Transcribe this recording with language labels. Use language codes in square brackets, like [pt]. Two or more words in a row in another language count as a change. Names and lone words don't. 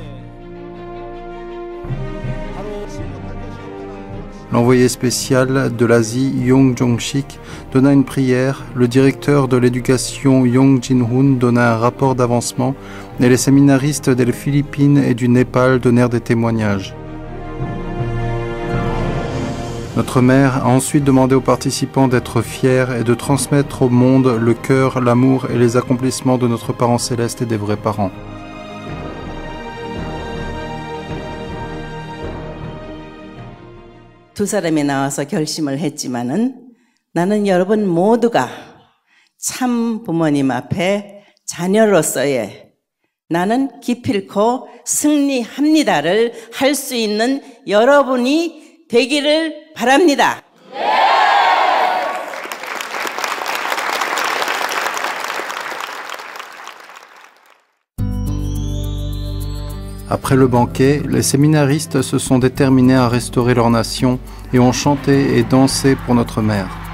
[fr] L'envoyé spécial de l'Asie, Yong Jong-sik, donna une prière, le directeur de l'éducation, Yong Jin-hoon, donna un rapport d'avancement et les séminaristes des Philippines et du Népal donnèrent des témoignages. Notre mère a ensuite demandé aux participants d'être fiers et de transmettre au monde le cœur, l'amour et les accomplissements de notre parent céleste et des vrais parents. [ko] 두 사람이 나와서 결심을 했지만은 나는 여러분 모두가 참 부모님 앞에 자녀로서의 나는 기필코 승리합니다를 할 수 있는 여러분이 되기를 바랍니다. [fr] Après le banquet, les séminaristes se sont déterminés à restaurer leur nation et ont chanté et dansé pour notre mère.